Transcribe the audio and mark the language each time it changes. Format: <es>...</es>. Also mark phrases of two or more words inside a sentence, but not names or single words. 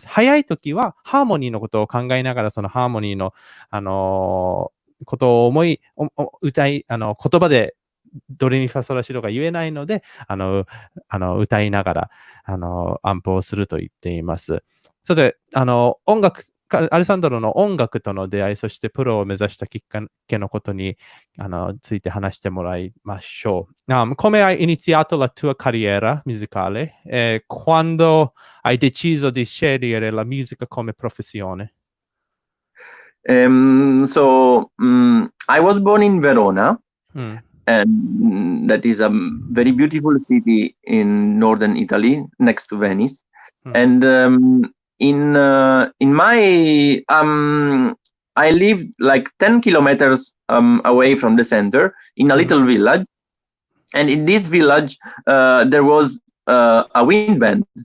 <ja>早い時はハーモニーのことを考えながら、そのハーモニーの、ことを言葉でドレミファソラシドが言えないので、歌いながら、アンプをすると言っています。それで、アレサンドロの音楽との出会い、そしてプロを目指したきっかけのことについて話してもらいましょう。</ja> <it>Come hai iniziato la tua carriera musicale? Quando hai deciso di scegliere la musica come professione?</it> <en>I was born in Verona, and that is a very beautiful city in northern Italy, next to Venice. And in my I lived like 10 kilometers away from the center in a little village, and in this village there was a wind band.</en>